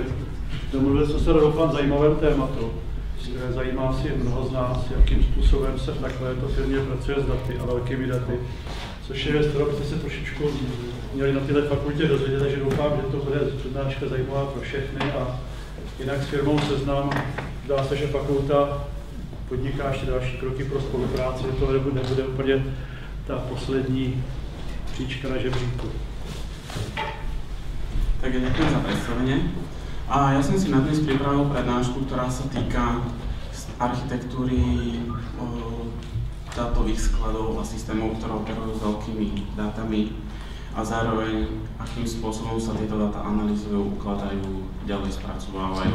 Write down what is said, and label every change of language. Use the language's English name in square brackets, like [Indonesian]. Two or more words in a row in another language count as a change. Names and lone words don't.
[Czech] Domluvili jsme se doufám zajímavém tématu, které zajímá si mnoho z nás, jakým způsobem se v takovéto firmě pracuje s daty a velkými daty, což je věc, kterou byste se trošičku měli na této fakultě dozvědět, takže doufám, že to bude přednáška zajímavá pro všechny. A jinak s firmou Seznam dá se, že fakulta podniká ještě další kroky pro spolupráci, že to nebude úplně ta poslední příčka na žebříku. [Slovak] Tak ďakujem za predstavenie. A ja som si na dnes pripravil prednášku, ktorá sa týka architektúry dátových skladov a systémov, ktoré operujú s veľkými dátami a zároveň akým spôsobom sa tieto dáta analyzujú, ukladajú, ďalej spracovávajú.